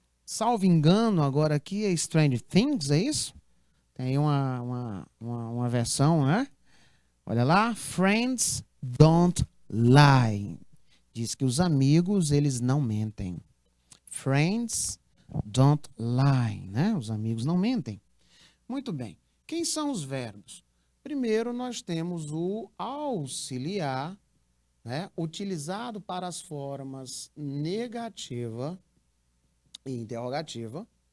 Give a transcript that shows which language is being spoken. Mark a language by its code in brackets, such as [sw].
[pt] Salvo engano, agora aqui é Stranger Things, é isso? Tem uma versão, né? Olha lá, [en] Friends don't lie. [pt] Diz que os amigos, eles não mentem. [en] Friends don't lie, [pt] né? Os amigos não mentem. Muito bem. Quem são os verbos? Primeiro, nós temos o auxiliar, né? Utilizado para as formas negativa e interrogativa.